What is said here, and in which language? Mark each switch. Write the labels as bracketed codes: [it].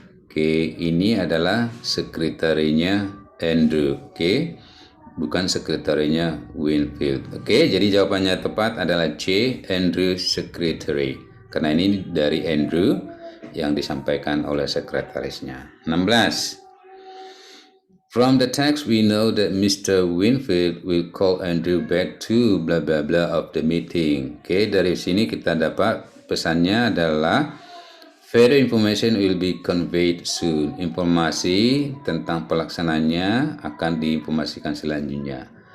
[id] Oke, ini adalah sekretarinya Andrew. Oke, bukan sekretarinya Winfield. Oke, jadi jawabannya tepat adalah C, Andrew secretary. Karena ini dari Andrew yang disampaikan oleh sekretarisnya. 16. [en] From the text, we know that Mr. Winfield will call Andrew back to blah blah blah of the meeting. [id] Oke, dari sini kita dapat pesannya adalah [en] further information will be conveyed soon. [id] Informasi tentang pelaksananya akan diinformasikan selanjutnya.